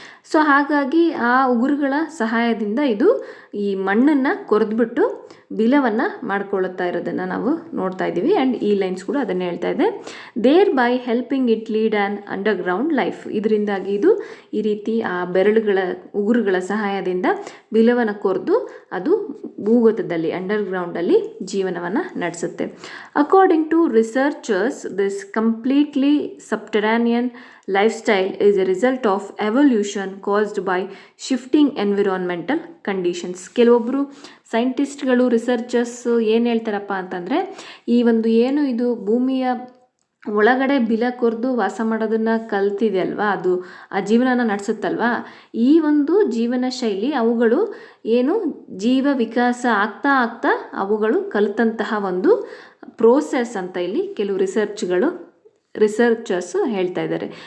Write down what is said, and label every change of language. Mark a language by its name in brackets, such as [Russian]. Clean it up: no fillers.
[Kannada] So ಹಾಗಾಗಿ ಆ ಉಗುರುಗಳ ಸಹಾಯದಿಂದ ಇದು ಈ ಮಣ್ಣನ್ನು ಕೊರೆದ್ಬಿಟ್ಟು ಬಿಲವನ್ನು ಮಾಡ್ಕೊಳ್ಳುತ್ತಾ ಇರೋದನ್ನು ನಾವು ನೋಡ್ತಾ ಇದ್ದೀವಿ. ಆ್ಯಂಡ್ ಈ ಲೈನ್ಸ್ ಕೂಡ ಅದನ್ನೇ ಹೇಳ್ತಾ ಇದೆ. [English] There by helping it lead an underground life. [Kannada] ಇದರಿಂದಾಗಿ ಇದು ಈ ರೀತಿ ಆ ಉಗುರುಗಳ ಸಹಾಯದಿಂದ ಬಿಲವನ್ನು ಕೊರೆದು ಅದು ಭೂಗತದಲ್ಲಿ ಅಂಡರ್ಗ್ರೌಂಡಲ್ಲಿ ಜೀವನವನ್ನು ನಡೆಸುತ್ತೆ. [English] According to researchers, this completely subterranean lifestyle is a result of evolution caused by shifting environmental conditions. [Kannada] ಕೆಲವೊಬ್ಬರು ಸೈಂಟಿಸ್ಟ್ಗಳು, ರಿಸರ್ಚರ್ಸ್ ಏನು ಹೇಳ್ತಾರಪ್ಪ ಅಂತಂದರೆ, ಈ ಒಂದು ಏನು ಇದು ಭೂಮಿಯ ಒಳಗಡೆ ಬಿಲ ಕೊರೆದು ವಾಸ ಮಾಡೋದನ್ನು ಕಲ್ತಿದೆ ಅಲ್ವಾ, ಅದು ಆ ಜೀವನನ ನಡೆಸುತ್ತಲ್ವಾ, ಈ ಒಂದು ಜೀವನ ಶೈಲಿ ಅವುಗಳು ಏನು ಜೀವ ವಿಕಾಸ ಆಗ್ತಾ ಅವುಗಳು ಕಲಿತಂತಹ ಒಂದು ಪ್ರೋಸೆಸ್ ಅಂತ ಇಲ್ಲಿ ಕೆಲವು ರಿಸರ್ಚರ್ಸ್ ಹೇಳ್ತಾ ಇದ್ದಾರೆ.